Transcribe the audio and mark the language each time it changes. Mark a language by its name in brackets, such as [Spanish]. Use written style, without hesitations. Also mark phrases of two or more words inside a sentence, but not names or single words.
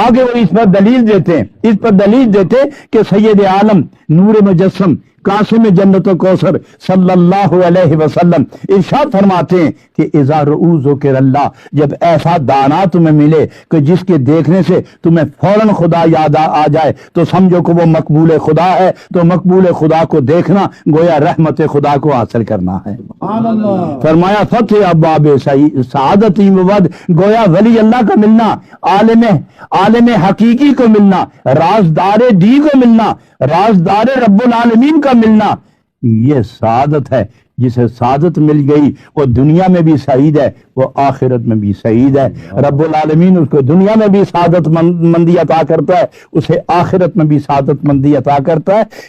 [Urdu] آگے وہ اس پر دلیل دیتے کہ سید عالم نور مجسم قاسم جنت و کوثر [Arabic] صلی اللہ علیہ وسلم [Urdu] ارشاد فرماتے ہیں کہ [Arabic] اذا رؤوا ذکر اللہ، [Urdu] جب ایسا دانا تمہیں ملے کہ جس کے دیکھنے سے تمہیں فوراً خدا یاد آ جائے تو سمجھو کہ وہ مقبول خدا ہے، تو مقبول خدا کو دیکھنا گویا رحمت خدا کو حاصل کرنا ہے۔ فرمایا [Persian] فتح ابواب سعادت بود، [Urdu] گویا ولی اللہ کا ملنا، عالم حقیقی کو ملنا، رازدار دی کو ملنا، رازدار رب العالمین کا ملنا، یہ سعادت ہے۔ جسے سعادت مل گئی وہ دنیا میں بھی سعید ہے، وہ آخرت میں بھی سعید ہے۔ رب العالمین اس کو دنیا میں بھی سعادت مندی عطا کرتا ہے، اسے آخرت میں بھی سعادت مندی عطا کرتا ہے۔